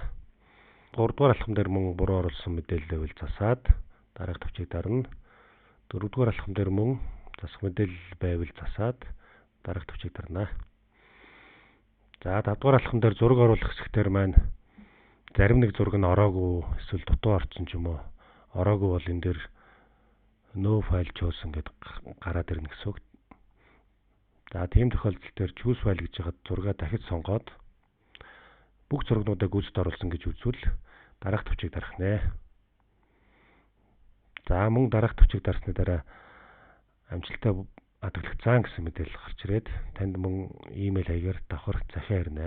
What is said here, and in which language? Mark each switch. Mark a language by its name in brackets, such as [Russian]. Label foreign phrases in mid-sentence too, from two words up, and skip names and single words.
[Mongolian] 3 дугаар алхам дээр мөн буруу оруулсан мэдээлэл байвал засаад дараах төвчийг дарна. 4 дугаар алхам дээр мөн засах мэдээлэл байвал засаад дараах төвчийг дарнаа. За 5 дугаар алхам дээр зураг оруулах хэсгээр маань зарим нэг зураг нь ороогүй эсвэл дутуу орсон ч юм уу. Ороогүй бол энэ дээр [English] no file chosen [Mongolian] гэдэг гараад ирнэ гэсэн үг. За тийм тохиолдолд дээр [English] choose file [Mongolian] гэж хаад зургаа дахиж сонгоод бүх зурагнуудаа гүйцэд оруулсан гэж үзвэл дараах төвчийг дарах нэ. За мөн дараах төвчийг дарсны дараа амжилттай хадгалагдсан гэсэн мэдээлэл гарч ирээд танд мөн имэйл хаягаар давхар захиа ирнэ.